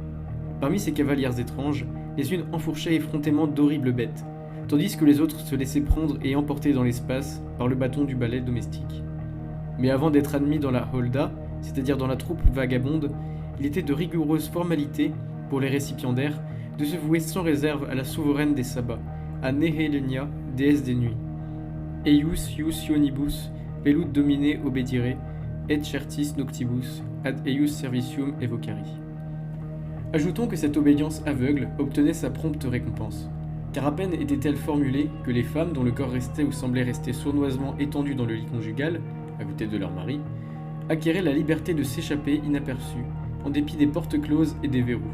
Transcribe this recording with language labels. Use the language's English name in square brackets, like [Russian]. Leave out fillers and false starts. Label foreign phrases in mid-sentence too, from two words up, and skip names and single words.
[French] Parmi ces cavalières étranges, les unes enfourchaient effrontément d'horribles bêtes, tandis que les autres se laissaient prendre et emporter dans l'espace par le bâton du balai domestique. Mais avant d'être admis dans la holda, c'est-à-dire dans la troupe vagabonde, il était de rigoureuses formalités, pour les récipiendaires, de se vouer sans réserve à la souveraine des sabbats, à Néhélénia, déesse des nuits. [Latin] eius ius ionibus velut domine obedire, et certis noctibus ad eius servicium evocari. [French] Ajoutons que cette obédience aveugle obtenait sa prompte récompense, car à peine était-elle formulée que les femmes dont le corps restait ou semblait rester sournoisement étendu dans le lit conjugal, à côté de leur mari, acquéraient la liberté de s'échapper inaperçues, en dépit des portes closes et des verrous.